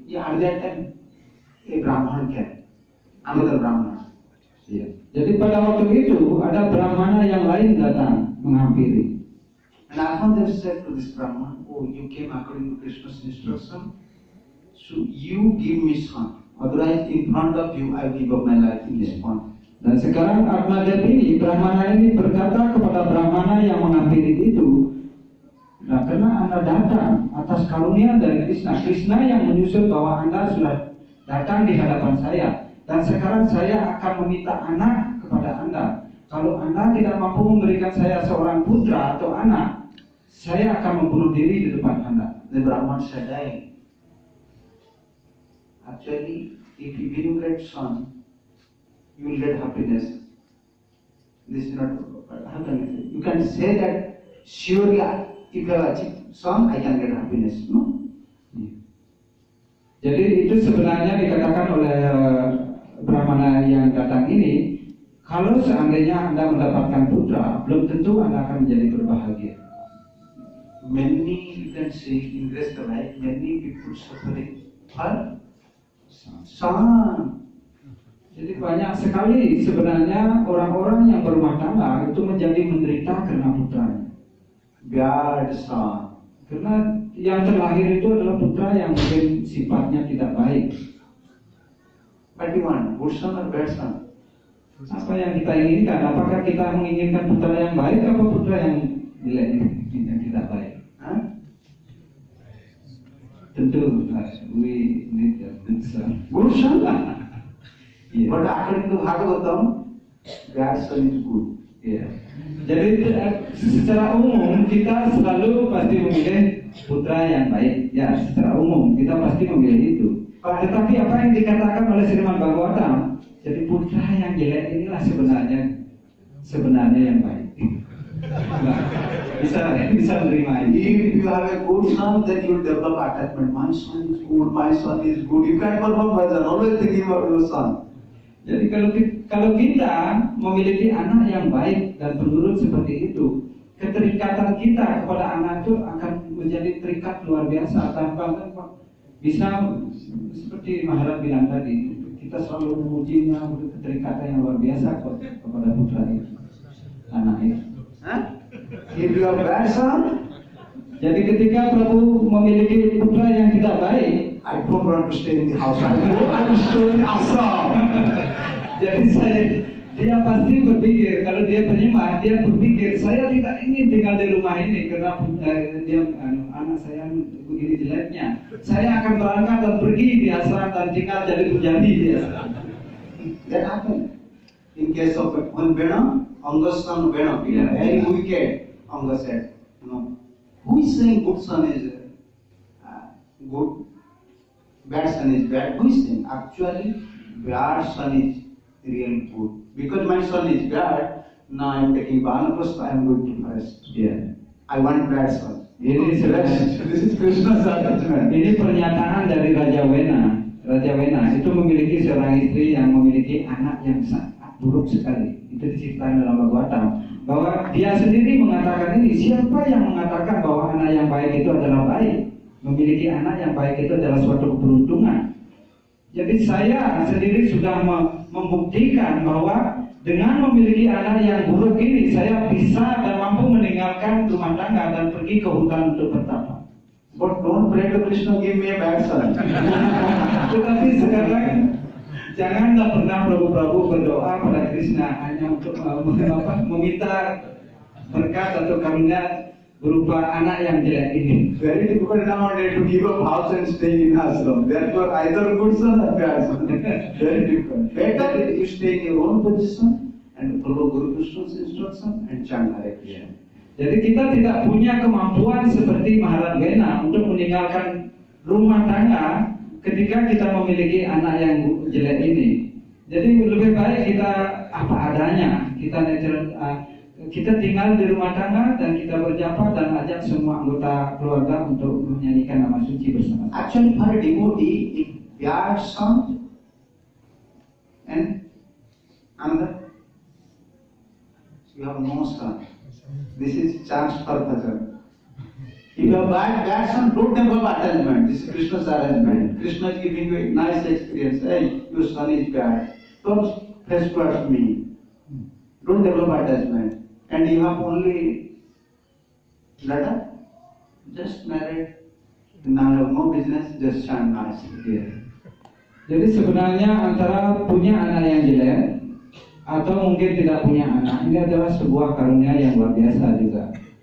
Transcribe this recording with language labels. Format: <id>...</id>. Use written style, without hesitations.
<en>Yeah, at that time, a Brahman came, another Brahman.</en> <id>Ya. Jadi pada waktu itu ada Brahmana yang lain datang menghampiri.</id> <en>And Atmadev said to this Brahman, oh, you came according to Krishna's instruction, so you give me son. Otherwise, in front of you, I will give up my life in this pond.</en> <id>Dan sekarang Atmadev ini, Brahmana ini berkata kepada Brahmana yang menghampiri itu, nah karena Anda datang atas karunia dari Krishna yang menyusul bahwa Anda sudah datang di hadapan saya, dan sekarang saya akan meminta anak kepada Anda. Kalau Anda tidak mampu memberikan saya seorang putra atau anak, saya akan membunuh diri di depan Anda.</id> <en>The Brahman said, actually, if you get son, you will get happiness. This is not, how can I say? You can say that, surely, if you have achieved son, I can get happiness. No?</en> <id>Jadi itu sebenarnya dikatakan oleh Brahmana yang datang ini, kalau seandainya Anda mendapatkan putra, belum tentu Anda akan menjadi berbahagia.</id> <en>Many, you can see in this life, many people suffering for son.</en> <id>Jadi banyak sekali sebenarnya orang-orang yang berumah tangga itu menjadi menderita karena putranya.</id> <en>Bad son.</en> <id>Karena yang terlahir itu adalah putra yang mungkin sifatnya tidak baik.</id> <en>What do you want? Good son or bad son?</en> <id>Apa yang kita inginkan? Apakah kita menginginkan putra yang baik atau putra yang jelek, yang tidak baik? Tentu,</id> <en>we need a good son. Good son.</en> <id>Iya.</id> <en>But according to Bhagavatam, bad son is good.</en> <id>Iya. Jadi secara umum kita selalu pasti memilih putra yang baik. Ya, secara umum kita pasti memilih itu. Tetapi apa yang dikatakan oleh Srimad Bhagavatam, jadi putra yang jelek inilah sebenarnya yang baik. Nah, bisa menerima ini.</id> <en>If you have a good son, then you develop attachment. My son is good, my son is good. You can't perform bhajan, always thinking about your son.</en> <id>Jadi kalau kita memiliki anak yang baik dan penurut seperti itu, keterikatan kita kepada anak itu akan menjadi terikat luar biasa tanpa bisa seperti Maharaj bilang tadi, kita selalu memujinya, keterikatan yang luar biasa kepada putra itu, anak itu.</id> <en>If you have bad son,</en> <id>jadi ketika Prabu memiliki putra yang tidak baik,</id> <en>I don't want to stay in the house. I will stay in Assam.</en> <id>jadi dia pasti berpikir, kalau dia penyimak, dia berpikir saya tidak ingin tinggal di rumah ini karena anak saya begini jeleknya. Saya akan berangkat dan pergi di asram dan tinggal jadi pujani di asram.</id> <en>That happened. In case of Bena, Anga's son Bena, very wicked. Anga said, who is saying good son is good, bad son is bad? Who is saying? Actually, bad son is really good. Because my son is bad, now I am taking Vanaprastha, I am going to forest. Yeah. I want bad son.</en> <id>Ini</id> <en>This is Krishna's attachment.</en> <id>Ini pernyataan dari Raja Wena. Raja Wena itu memiliki seorang istri yang memiliki anak yang sangat buruk sekali. Itu diceritakan dalam Bhagavatam bahwa dia sendiri mengatakan ini. Siapa yang mengatakan bahwa anak yang baik itu adalah baik? Memiliki anak yang baik itu adalah suatu keberuntungan. Jadi saya sendiri sudah membuktikan bahwa dengan memiliki anak yang buruk ini, saya bisa dan mampu meninggalkan rumah tangga dan pergi ke hutan untuk bertapa.</id> <en>But don't pray to Krishna, give me a bad son.</en> <id>Tetapi sekarang janganlah pernah Prabu-Prabu berdoa pada Krishna hanya untuk meminta berkat atau karunia berupa anak yang jelek ini.</id> <en>Very difficult nowadays to give up house and stay in ashram. Therefore, either good son or bad son. Very difficult. Better if you stay in your own position and follow Guru Krishna's instruction and chant Hare Krishna.</en> <id>Jadi kita tidak punya kemampuan seperti Maharaj Wena untuk meninggalkan rumah tangga ketika kita memiliki anak yang jelek ini. Jadi lebih baik kita apa adanya, kita tinggal di rumah tangga dan kita berjapa dan ajak semua anggota keluarga untuk menyanyikan nama suci bersama.</id> <en>Actually, for a devotee, if bad son and another, you have no son. This is chance for bhajan. If you have bad son, don't develop attachment. This is Krishna's arrangement. Krishna is giving you a nice experience. Hey, your son is bad. Don't face towards me. Don't develop attachment. And you have only letter, just married. Now you have no business, just chant nice.</en> <id>Jadi sebenarnya antara punya anak yang jelek atau mungkin tidak punya anak, ini adalah sebuah karunia yang luar biasa juga.</id>